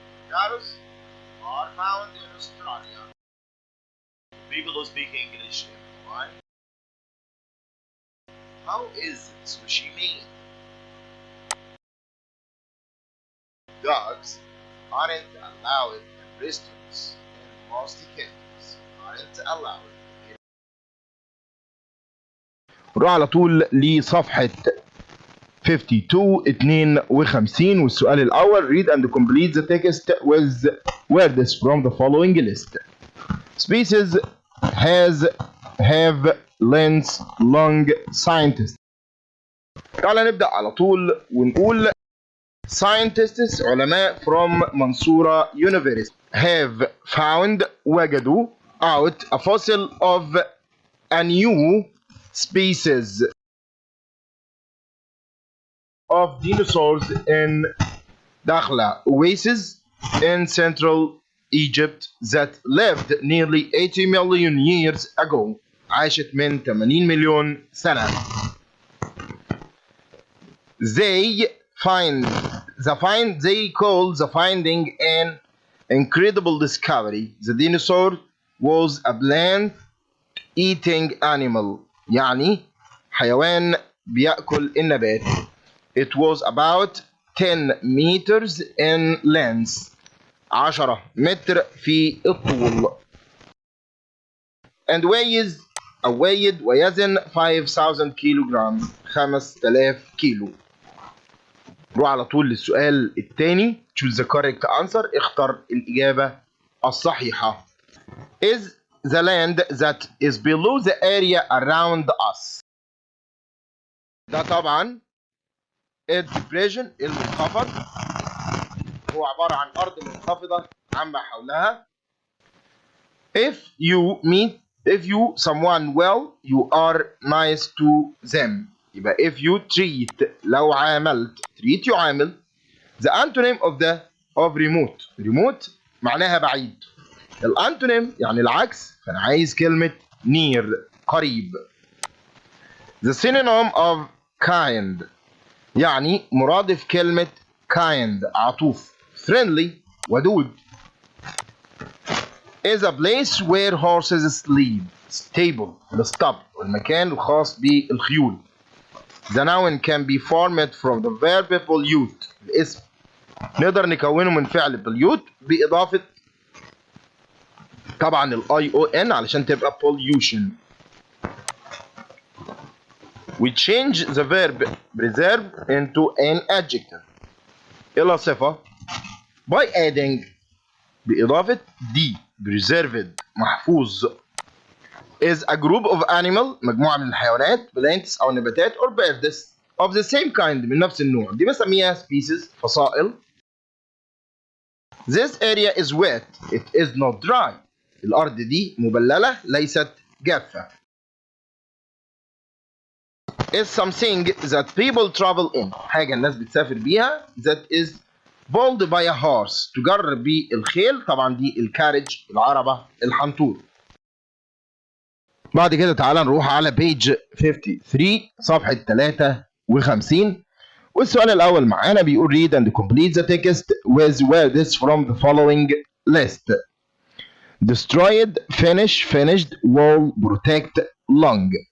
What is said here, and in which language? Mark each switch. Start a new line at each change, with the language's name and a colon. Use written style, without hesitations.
English: Carrots are found in Australia. People who speak English in Hawaii. How is sushi made? Dogs aren't allowed in restaurants in most countries. Aren't allowed.
Arabic: نروح على طول لصفحة 52 والسؤال الأول.
English: read and complete the text with words from the following list. Species has, have, length, long, scientist.
Arabic: تعالى نبدأ على طول ونقول
English: Scientists
Arabic: علماء
English: from منصورة University have found
Arabic: وجدوا
English: out a fossil of a new species of dinosaurs in داخلة oasis in central Egypt that lived nearly 80 million years ago.
Arabic: عاشت من 80 مليون سنة.
English: They call the finding an incredible discovery. The dinosaur was a plant-eating animal.
Arabic: يعني حيوان بيأكل النبات.
English: It was about 10 meters in length.
Arabic: 10 متر في الطول.
English: And weighed
Arabic: ويزن 5000 كيلوغرام. 5000 كيلو. نروح على طول للسؤال الثاني.
English: Choose the correct answer.
Arabic: اختر الإجابة الصحيحة.
English: Is the land that is below the area around us.
Arabic: ده طبعا depression المنخفض. هو عبارة عن أرض منخفضة عما حولها.
English: If you someone well, you are nice to them.
Arabic: يبقى
English: if you treat
Arabic: لو عاملت treat يعامل.
English: The antonym of remote
Arabic: معناها بعيد. الانتونيم يعني العكس، فأنا عايز كلمة near قريب.
English: The synonym of kind
Arabic: يعني مرادف كلمة
English: kind
Arabic: عطوف.
English: Friendly
Arabic: ودود.
English: is a place where horses sleep.
Arabic: Stable الاسطبل والمكان الخاص بالخيول.
English: The noun can be formed from the verb pollute.
Arabic: الاسم نقدر نكونه من فعل pollute بإضافة طبعا ION علشان تبقى pollution.
English: We change the verb preserve into an adjective
Arabic: إلى صفة
English: by adding
Arabic: بإضافة
English: D preserved
Arabic: محفوظ.
English: is a group of animal
Arabic: مجموعة من الحيوانات
English: plants
Arabic: أو نباتات
English: or birds of the same kind
Arabic: من نفس النوع. دي بسميها species فصائل.
English: This area is wet. It is not dry.
Arabic: الأرض دي مبللة ليست جافة.
English: is something that people travel in.
Arabic: حاجة الناس بتسافر بيها.
English: that is pulled by a horse.
Arabic: تجر بالخيل. طبعا دي الكارج العربة الحنطور. بعد كده تعالى نروح على
English: page 53
Arabic: صفحة 53 والسؤال الأول معانا بيقول
English: read and complete the text with words from the following list. Destroyed, finish, finished, wall, protect, long.